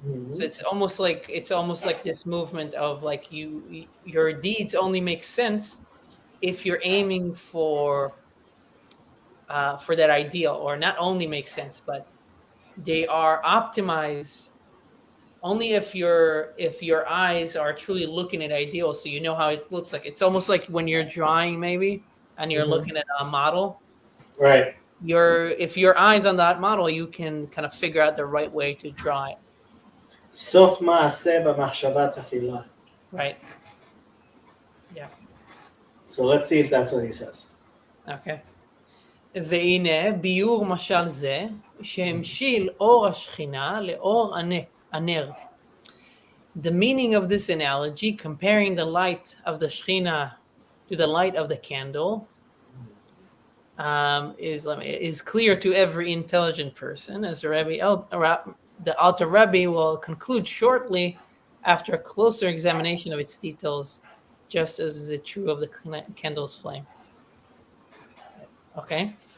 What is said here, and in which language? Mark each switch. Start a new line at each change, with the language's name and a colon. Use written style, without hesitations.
English: So it's almost like this movement of like your deeds only make sense if you're aiming for that ideal, or not only make sense, but they are optimized only if your eyes are truly looking at ideals, so you know how it looks like. It's almost like when you're drawing, maybe, and you're looking at a model. Right. If your eyes on that model, you can kind of figure out the right way to draw it.
Hebrew: סוף מעשה במחשבה תחילה.
English: Right. Yeah. So let's see if that's what he says. Okay.
Hebrew: והנה ביור משל זה שהמשיל אור השכינה לאור הנר.
English: The meaning of this analogy, comparing the light of the Shekhinah to the light of the candle, is clear to every intelligent person, as the Alter Rebbe will conclude shortly after a closer examination of its details, just as is it true of the candle's flame. Okay.